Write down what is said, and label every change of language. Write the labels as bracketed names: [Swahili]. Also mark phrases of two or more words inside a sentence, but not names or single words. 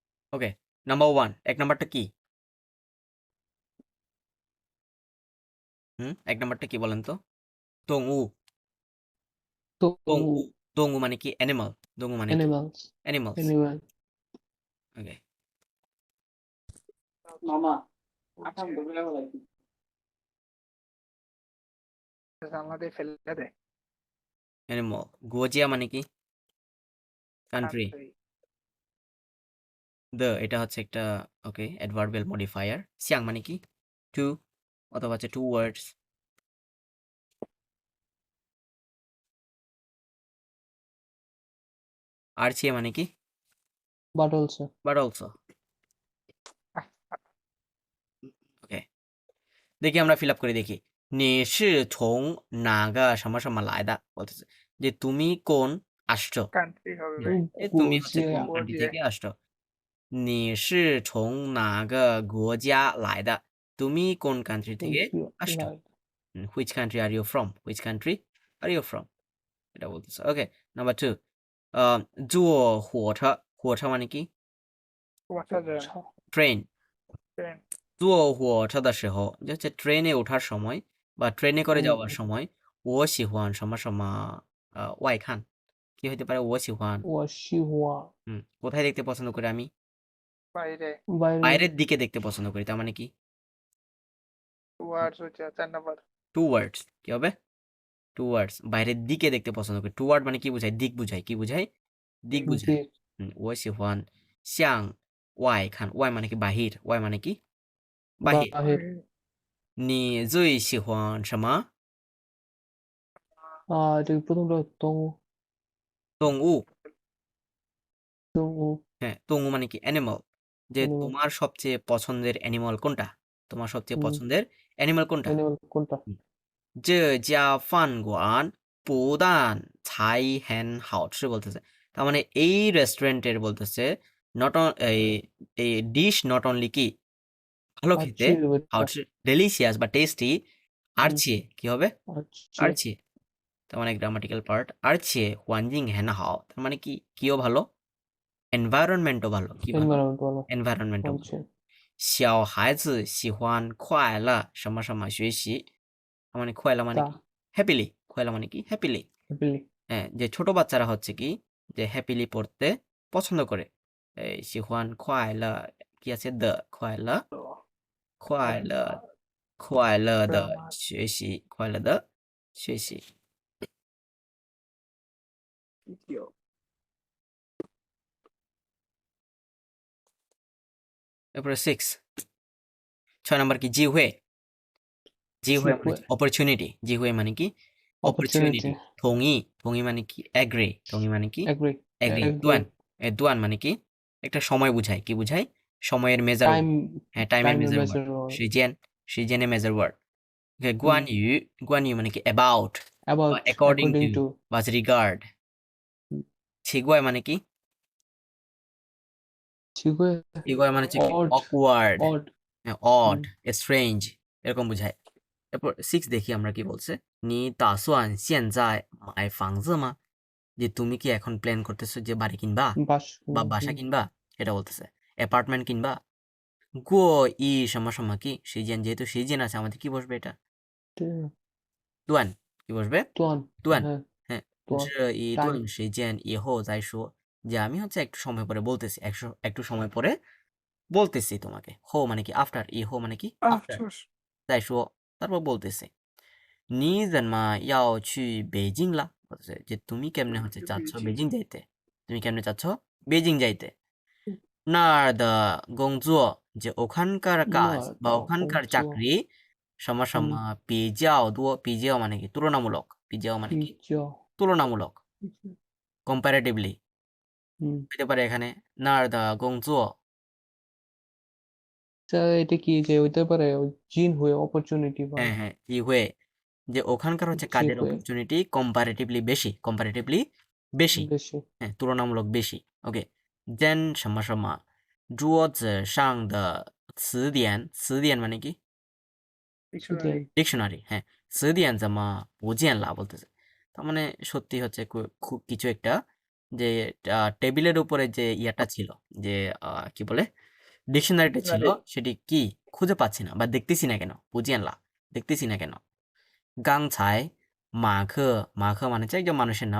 [Bangla] ওকে, নাম্বার 1 এক নাম্বারটা কি? এক নাম্বারটা কি বলেন তো? দংউ। দংউ তো দংউ মানে কি? অ্যানিমাল। দংউ মানে কি? animals অ্যানিমালস। animal ওকে, হচ্ছে জানলা দিয়ে ফেলে দেয় অ্যানিমাল। গুয়োজিয়া মানে কি? কান্ট্রি। country, এটা হচ্ছে একটা ওকে [English] adverbial modifier. [Bangla] সিয়াং মানে কি? টু অথবা হচ্ছে টু ওয়ার্ডস। আরচিয়ে মানে কি? [English] but also but also. [Bangla] ওকে, দেখি আমরা ফিল আপ করে দেখি। [Chinese] 你是从哪个什么什么来的 [Bangla] বলতেছে যে তুমি কোন আসছো। country হবে হুম, ভাই তুমি হচ্ছে কোন গুজিয়া কান্ট্রি গুজিয়া থেকে আসছো। [Chinese] 你是从哪个国家来的 [Bangla] তুমি কোন কান্ট্রি থেকে আসছো। like [English] which country are you from? which country are you from? [Bangla] এটা বলতেছে। ওকে, নাম্বার 2 [Chinese] 坐火车 [Bangla] মানে কি? কুয়াশা যায় ট্রেন। ট্রেন [Chinese] 坐火车的时候 [Bangla] যে হচ্ছে ট্রেনে ওঠার সময় বা ট্রেনে করে যাওয়ার সময় [Chinese] 我喜欢什么什么外看 [Bangla] কি হতে পারে? [Chinese] 我喜欢我喜欢 [Bangla] কোথায় দেখতে পছন্দ করি আমি? বাইরে বাইরে বাইরের দিকে দেখতে পছন্দ করি। তার মানে কি? ওয়ার্ডস হচ্ছে 4 নাম্বার টুয়ার্ডস কি হবে? টুয়ার্ডস বাইরের দিকে দেখতে পছন্দ করি। টুয়ার্ড মানে কি বোঝায়? দিক বোঝায়। কি বোঝায়? দিক বোঝায়। দিক [Chinese] 我喜欢向外看外 [Bangla] মানে কি? বাহির।外মানে কি? বাহির। বাহির [Chinese] 你最喜欢什么 [Bangla] এটা কি প্রথমটা 动物? দংউ হ্যাঁ, দংউ মানে কি? অ্যানিমাল। যে animal তোমার সবচেয়ে পছন্দের অ্যানিমাল কোনটা? তোমার সবচেয়ে হুম, পছন্দের অ্যানিমাল কোনটা? animal কোনটা [Chinese] 这家饭馆不但菜很好吃 বলতেছে। [Bangla] তার মানে এই রেস্টুরেন্টের বলতেছে নট এই এই ডিশ [English] not only [Bangla] কি ভালো খেতে, আচ্ছি ওইটা ডেলিশিয়াস বা টেস্টি, আর হুম, চেয়ে কি হবে? আচ্ছি আর চেয়ে তার মানে [English] grammatical part. [Bangla] আর চেয়ে [Chinese] 环境很好 [Bangla] তার মানে কি? কিও ভালো, এনভায়রনমেন্টও ভালো। কি ভালো? environment ভালো এনভায়রনমেন্টও ভালো। আচ্ছা [Chinese] 小孩子喜欢快乐什么什么学习 [Bangla] তার মানে খোয়ালা মানে তা কি? হ্যাপিলি। খোয়ালা মানে কি? হ্যাপিলি। happily হ্যাঁ, যে ছোট বাচ্চারা হচ্ছে কি যে হ্যাপিলি পড়তে পছন্দ করে। এই [Chinese] 喜欢快乐 [Bangla] কি আছে? দ্য খোয়ালা তো [Chinese] 快乐快乐的 [Bangla] গ্রামার [Chinese] 学习快乐的学习 [Bangla] তৃতীয় এরপরে 6 নাম্বার কি? জিহুয়ে। জিহুয়ে মানে 机会 অপরচুনিটি। জিহুয়ে মানে কি? opportunity অপরচুনিটি। থংই থংই মানে কি? এগ্রি। থংই মানে কি? agree এগ্রি। দুয়ান agree দুয়ান মানে কি? একটা সময় বুঝায়। কি বুঝায়? সময়ের [English] measure word. [Bangla] time হ্যাঁ, টাইমের time [English] measure word. measure or [Bangla] সিজেনে [English] measure word. [Bangla] ওকে, হুম, গুয়ান ইউ মানে কি? অ্যাবাউট বা about অ্যাকর্ডিং according টু to বা রিগার্ড। ছিগুয়ায় মানে কি? 机会 ছিগুয়ায় মানে হচ্ছে কি? odd অকওয়ার্ড, odd [English] odd, strange [Bangla] এরকম বুঝায়। এরপর 6 দেখি আমরা কি বলছে। [Chinese] 你打算现在买房子吗? [Bangla] যে তুমি কি এখন প্ল্যান করতেছো যে বাড়ি কিনবা বাস বা বাসা কিনবা? এটা বলতেছে। অ্যাপার্টমেন্ট কিনবা? [Chinese] 过一什么什么 কি? [Bangla] সিজন যেহেতু সিজন আছে আমাদের কি বসবে এটা? দুয়ান কি বসবে? তোয়ান দুয়ান। হ্যাঁ হ্যাঁ, তোয়ান [Chinese] 这一 [Bangla] টাইম [Chinese] 顿时间以后再说 [Bangla] যে আমি হচ্ছে একটু সময় পরে বলতেছি। একটু সময় পরে বলতেছি তোমাকে। হো মানে কি? আফটার। ইহো মানে কি? আফটার। আফসোস [Chinese] 再说 [Bangla] তারপর বলতেছে [Chinese] 你怎么要去北京了? [Bangla] বলতেছে যে তুমি কেমনে হচ্ছে চাচ্ছ বেজিং যাইতে? তুমি কেমনে চাচ্ছ বেজিং যাইতে? [Chinese] 那儿的工作 [Bangla] যে ওখানকার কাজ বা 那 ওখানকার 工作 চাকরি [Chinese] 什么什么比较多 [Bangla] 比较 মানে কি? তুলনামূলক। 比较 মানে 比 কি? 较 তুলনামূলক। comparatively হুম হতে পারে এখানে [Chinese] 那儿的工作 [Bangla] এটা কি যে হইতে পারে জিন হয়ে অপরচুনিটি বা হ্যাঁ, হ্যাঁ, ই হয়ে যে ওখানকার হচ্ছে জি কাজের হয়ে [English] opportunity comparatively [Bangla] বেশি। বেশি হ্যাঁ, তুলনামূলক বেশি। ওকে, দেন [Chinese] 什么什么桌子上的词典 [Bangla] মানে কি? ডিকশনারি ডিকশনারি। হ্যাঁ, [Chinese] 词典怎么不见了বলতেছে। [Bangla] তার মানে সত্যি হচ্ছে খুব কিছু একটা যে টেবিলের উপরে যে ইয়াটা ছিল, যে কি বলে, ডিকশনারিটা ছিল, সেটি কি খুঁজে পাচ্ছি না বা দেখতেছি না কেন, বুঝিয়ানলা, দেখতেছি না কেন। গাংছাই মাখ, মাখ মানে হচ্ছে একজন মানুষের নাম।